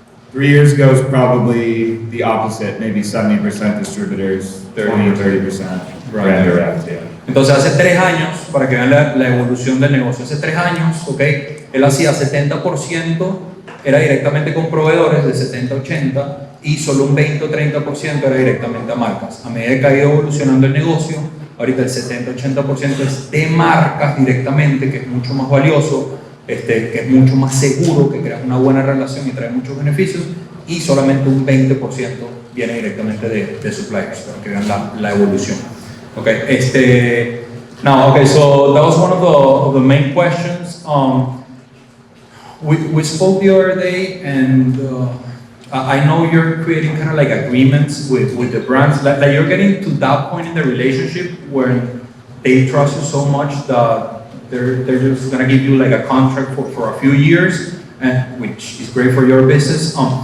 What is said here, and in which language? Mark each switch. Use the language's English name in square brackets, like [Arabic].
[English] 3 years ago is probably the opposite, maybe 70% distributors, 30% brand direct. Yeah. [Spanish] Entonces hace 3 años, para que vean la evolución del negocio, hace 3 años, ¿ok? Él hacía 70%, era directamente con proveedores, de 70-80, y solo un 20 o 30% era directamente a marcas. A medida que ha ido evolucionando el negocio, ahorita el 70-80% es de marcas directamente, que es mucho más valioso, que es mucho más seguro, que creas una buena relación y trae muchos beneficios, y solamente un 20% viene directamente de suppliers, para que vean la evolución. [English] Okay, now, okay, so that was one of the main questions. We spoke the other day, and I know you're creating kind of like agreements with the brands, like you're getting to that point in the relationship where they trust you so much that they're just gonna give you like a contract for a few years, and which is great for your business.